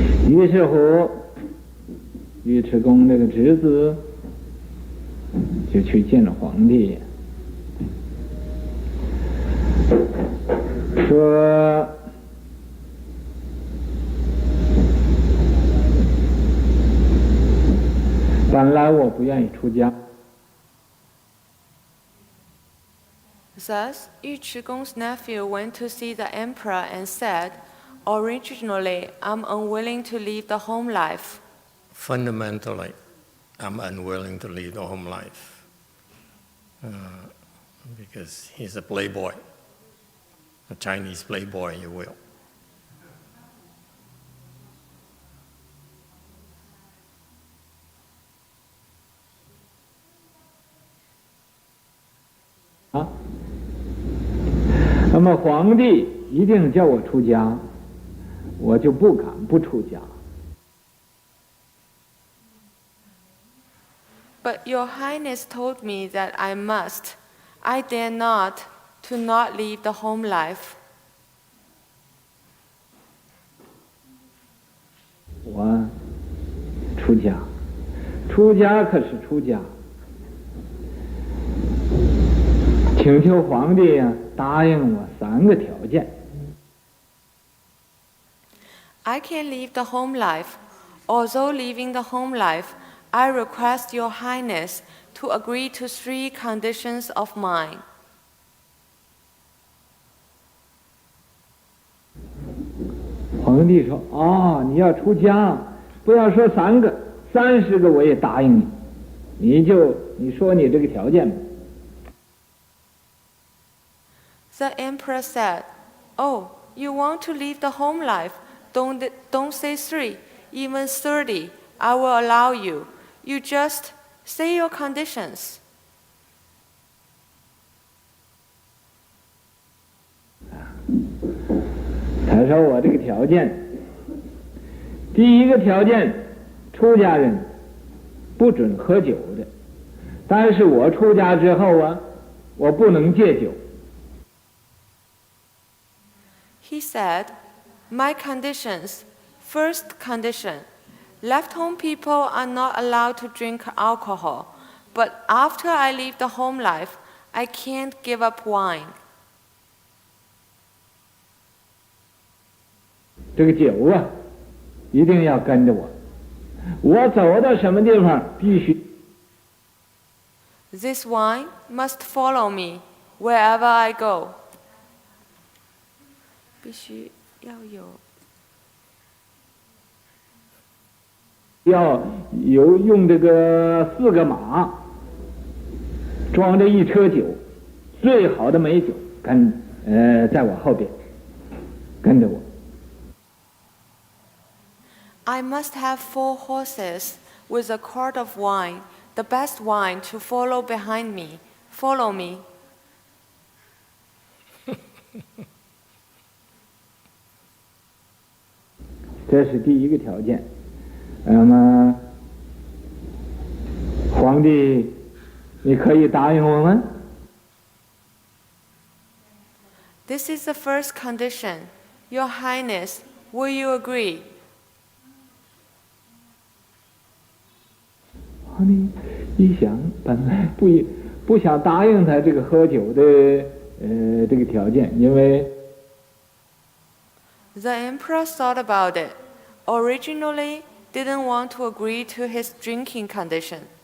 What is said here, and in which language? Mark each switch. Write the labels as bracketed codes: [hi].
[zh] 于是乎，尉迟恭这个侄子就去见了皇帝，说本来我不愿意出家。 [en] Thus, Yu Chigong's nephew went to see the emperor and said, "Originally, I'm unwilling to leave the home life. Fundamentally, I'm unwilling to leave the home life because he's a playboy, a Chinese playboy, you will. [zh] 那么皇帝一定叫我出家，我就不敢不出家。 [en] But your highness told me that I must. I dare not to not leave the home life. [zh] 我出家，出家可是出家，请求皇帝呀答应我3个条件。 [en] I can leave the home life. Although leaving the home life, I request your highness to agree to 3 conditions of mine. [zh] 皇帝说：“哦，你要出家，不要说3个，30个我也答应你。你说你这个条件吧。” [en] The emperor said, "Oh, you want to leave the home life? Don't say 3, even 30. I will allow you. You just say your conditions." [zh] 他说我这个条件，第一个条件，出家人不准喝酒的，但是我出家之后啊，我不能戒酒。 [en] He said, "My conditions. First condition, left home people are not allowed to drink alcohol, but after I leave the home life, I can't give up wine." [zh] 这个酒啊，一定要跟着我，我走到什么地方必须。 [en] This wine must follow me wherever I go. [zh] 必须要有要用这个4个马装着1车酒，最好的美酒在我后边跟着我。 [en] I must have 4 horses with a quart of wine, the best wine to follow behind me. Follow me. [zh] 这是第一个条件。那么，皇帝，你可以答应我吗？ [en] This is the first condition. Your Highness, will you agree? [zh] 皇帝一想，本来不想答应他这个喝酒的这个条件，因为 [en] The emperor thought about it. Originally, didn't want to agree to his drinking condition.